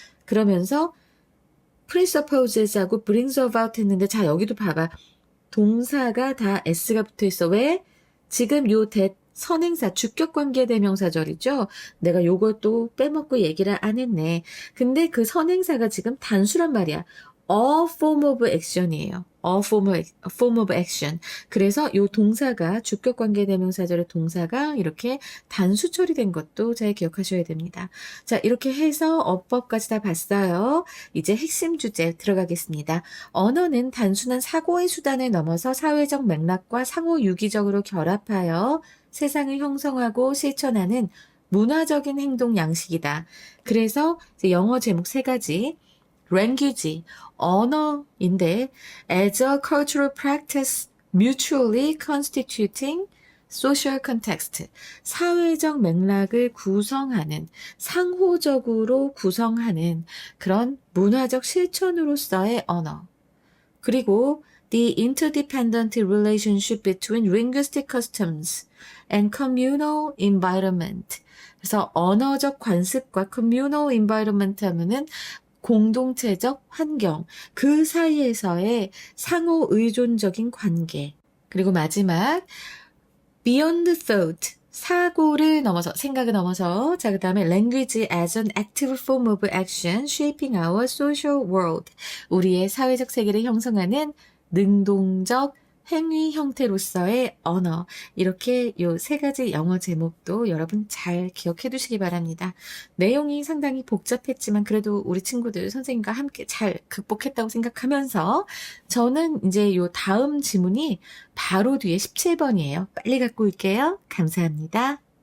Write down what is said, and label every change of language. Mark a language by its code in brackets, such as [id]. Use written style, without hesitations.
[ko] 그러면서 presupposes하고 brings about 했는데 자 여기도 봐봐. 동사가 다 s가 붙어 있어. 왜? 지금 요 선행사, 주격관계대명사절이죠. 내가 요것도 빼먹고 얘기를 안 했네. 근데 그 선행사가 지금 단수란 말이야. [en] A form of action이에요. A form of action. [ko] 그래서 요 동사가, 주격관계대명사절의 동사가 이렇게 단수 처리된 것도 잘 기억하셔야 됩니다. 자, 이렇게 해서 어법까지 다 봤어요. 이제 핵심 주제 들어가겠습니다. 언어는 단순한 사고의 수단을 넘어서 사회적 맥락과 상호 유기적으로 결합하여 세상을 형성하고 실천하는 문화적인 행동 양식이다. 그래서 이제 영어 제목 3가지. language, 언어인데 as a cultural practice mutually constituting social context, 사회적 맥락을 구성하는, 상호적으로 구성하는 그런 문화적 실천으로서의 언어. [en] 그리고 the interdependent relationship between linguistic customs and communal environment. [ko] 그래서 언어적 관습과 communal environment 하면은 공동체적 환경, 그 사이에서의 상호 의존적인 관계. [en] 그리고 마지막, beyond thought, 사고를 넘어서, 생각을 넘어서, 자, 그 다음에 language as an active form of action shaping our social world. [ko] 우리의 사회적 세계를 형성하는 능동적 행위 형태로서의 언어. 이렇게 요 3가지 영어 제목도 여러분 잘 기억해 두시기 바랍니다. 내용이 상당히 복잡했지만 그래도 우리 친구들 선생님과 함께 잘 극복했다고 생각하면서 저는 이제 요 다음 지문이 바로 뒤에 17번이에요. 빨리 갖고 올게요. 감사합니다.